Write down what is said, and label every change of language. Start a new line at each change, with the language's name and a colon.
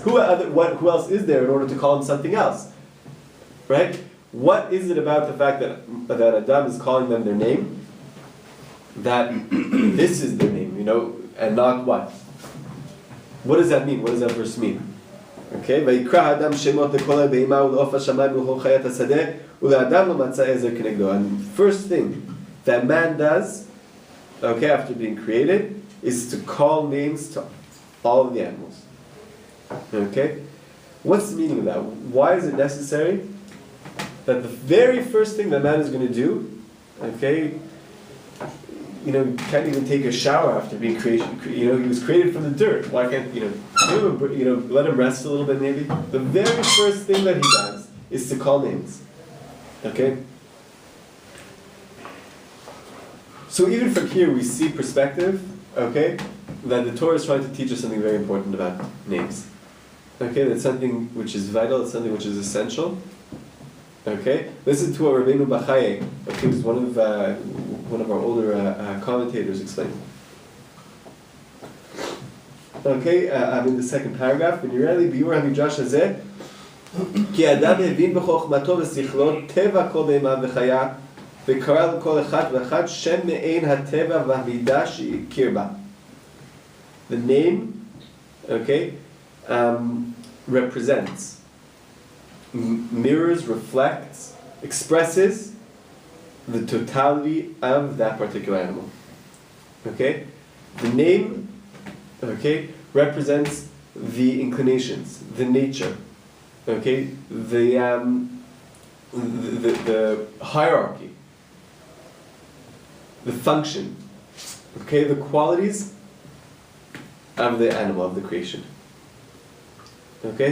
English: Who else is there in order to call him something else? Right? What is it about the fact that Adam is calling them their name? That this is their name, and not what? What does that mean? What does that verse mean?
Hebrew: Okay, ויקרא אדם שמות לכל הבהמה ולעוף השמיים ולכל חיית השדה ולאדם לא מצא עזר כנגדו.
English: And first thing that man does, okay, after being created, is to call names to all of the animals. Okay? What's the meaning of that? Why is it necessary that the very first thing that man is going to do, okay, you can't even take a shower after being created. He was created from the dirt. Why can't let him rest a little bit maybe? The very first thing that he does is to call names. Okay? So even from here we see perspective, okay, that the Torah is trying to teach us something very important about names. Okay, that's something which is vital, it's something which is essential. Okay? Listen to what Rabbeinu Bachaye, okay, was one of our older commentators explained. Okay, I'm in the second paragraph.
Hebrew: ונראה לי ביור המדרש הזה, כי האדם הבין בחוכמתו ושכלו טבע כל בהמה וחיה, וקרא לכל אחד ואחד שם מעין הטבע והמידה שהכיר בה.
English: The name, okay, represents, mirrors, reflects, expresses the totality of that particular animal. Okay? The name, okay, represents the inclinations, the nature, okay, the hierarchy, the function, okay, the qualities of the animal, of the creation. Okay?